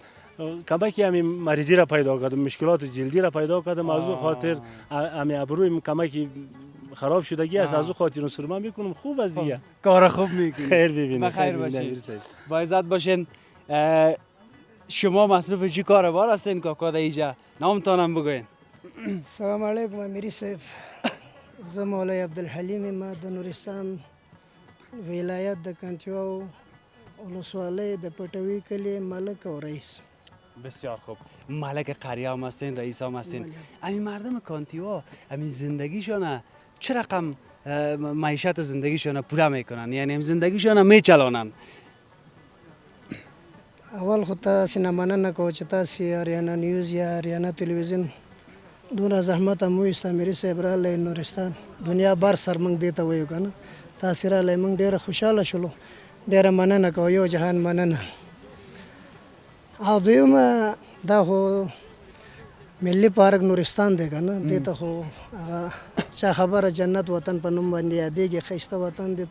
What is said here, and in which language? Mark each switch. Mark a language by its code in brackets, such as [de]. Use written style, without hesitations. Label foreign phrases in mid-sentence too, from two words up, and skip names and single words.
[fa] کمکی همین مریضی را پیدا کردم، مشکلات جلدی را پیدا کردم، از او خاطر همین ابرویم کمکی خراب شدگی است، از او خاطر سرما میکنم. خوب است دیگه، کار خوب میکنی. خیر ببینید. بخیر باشید، با عزت باشین. شما مصروف چی کار بار هستین که کادا ایجا نامتانم بگوین؟ سلام علیکم امیر صاحب. [ps] زه مولای عبدالحلیم ما د نورستان ولایت د کانتیوا ولسوالۍ د پټوي کلی ملک او رئیس. [fa] بسیار خوب. ملک قریه هم هستین، رئیس هم هستین. همین مردم کانتیوا همین زندگیشون چه رقم معیشت زندگیشون پورا میکنن، یعنی هم زندگیشون میچلانن؟ [ps] اول خو تاسې نه مننه کوم چې تاسې اریانا نیوز یا اریانا تلویزیون دونه زحمت هم وایست امیر صاحب رالی نورستان دنیا بر سر موږ دې ته وایو که نه، تاسې رالی موږ ډېره خوشحاله شولو، ډېره مننه کوو، یو جهان مننه. او دویمه دا خو ملي پارک نورستان دی که نه، دې ته خو هغه چا خبره جنت وطن په نوم باندې یادېږي، ښایسته وطن دی.